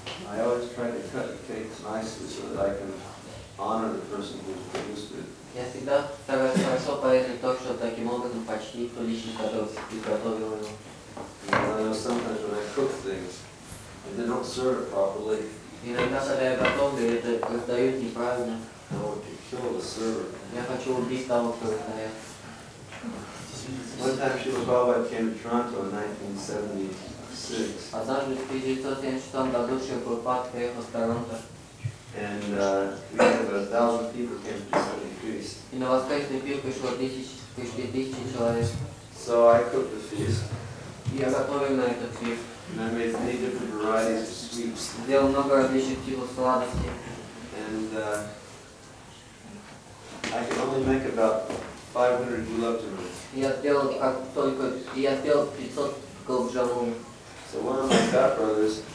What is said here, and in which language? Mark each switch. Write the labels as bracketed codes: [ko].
[en] I always try to cut the cakes nicely so that I can honor the person who's produced it. [ru] я всегда стараюсь хорошо порезать то, что таким образом почтить ту личность, которая приготовила его. [en] And I know sometimes when I cook things, and they don't serve it properly, [ru] Иногда, когда я готовлю, это раздают неправильно. [en] I want to kill the server. [ru] Я хочу убить того, кто раздает. [en] One time Srila Prabhupada came to Toronto in 1976, [ru] Однажды в 1976 году Шрила приехал в Торонто, [en] and we had about 1,000 people came to the feast. [ru] и на воскресный пир пришли тысячи человек. [en] So I cooked the feast, [ru] И я готовил на этот пир. [en] and I made many different varieties of sweets. [ru] Сделал много различных типов сладостей. [en] And I could only make about 500 gulab jamun. [ru] Я сделал 500 голубджамун. [en] So one of my fat brothers,